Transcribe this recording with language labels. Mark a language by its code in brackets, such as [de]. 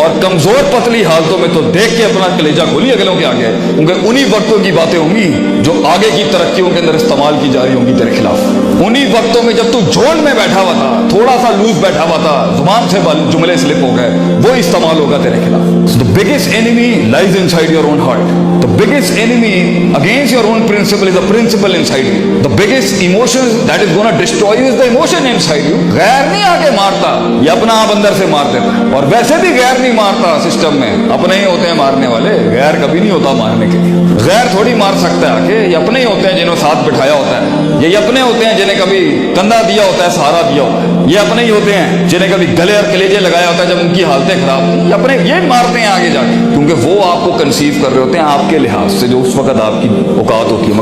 [ur] اور کمزور پتلی حالتوں میں تو دیکھ کے اپنا کلیجہ کھولی اگلوں کے آگے, کیونکہ انہی وقتوں کی باتیں ہوں گی جو آگے کی ترقیوں کے اندر استعمال کی جا رہی ہوں گی تیرے خلاف. انہی وقتوں میں جب تو جھول میں بیٹھا ہوا تھا, تھوڑا سا لوز بیٹھا ہوا تھا, زبان سے جملے سلپ ہو گئے, وہ استعمال ہوگا تیرے خلاف. [en] So the biggest enemy lies inside your own heart. The biggest enemy against your own principle is a principle inside you. The biggest emotion that is going to destroy you is the emotion inside you. [ur] غیر نہیں آگے مارتا, یہ اپنا آپ اندر سے مار دیتا ہے. اور ویسے بھی غیر نہیں مارتا سسٹم میں, اپنے ہی ہوتے ہیں مارنے والے, غیر کبھی نہیں ہوتا مارنے کے لیے. غیر تھوڑی مار سکتا ہے آگے, یہ اپنے ہی ہوتے ہیں جنہوں ساتھ بٹھایا ہوتا ہے, یہ اپنے ہوتے ہیں جنہیں کبھی کندھا دیا ہوتا ہے, سہارا دیا ہوتا ہے, یہ اپنے ہی ہوتے ہیں جنہیں کبھی گلے اور کلیجے لگایا ہوتا ہے جب ان کی حالتیں خراب تھیں. یہ اپنے یہ مارتے ہیں آگے جا کے, کیونکہ وہ آپ کو کنسیو کر رہے ہوتے ہیں آپ کے لحاظ سے جو اس وقت آپ کی اوقات ہوتی ہے.